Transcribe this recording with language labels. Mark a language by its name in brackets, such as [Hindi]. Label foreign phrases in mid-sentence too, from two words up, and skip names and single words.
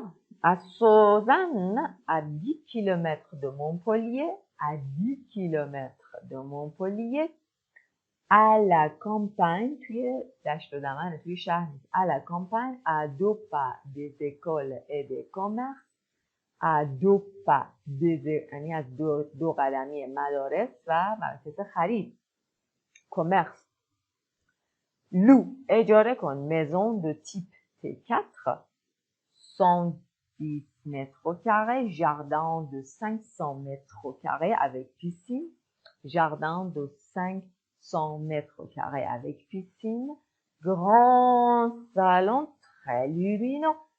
[French] À Sausanne, à 10 km de Montpellier, à la campagne, à la campagne, à 2 pas des écoles et des commerces, à 2 pas [Persian] یعنی از دو قدمی مدارس و مراکز خرید. [French] commerce. Loue, [Persian] اجاره کن [French] maison de type T4, 110 mètres carrés, jardin de 500 mètres carrés avec piscine, jardin de 500 mètres carrés avec piscine, grand salon très lumineux,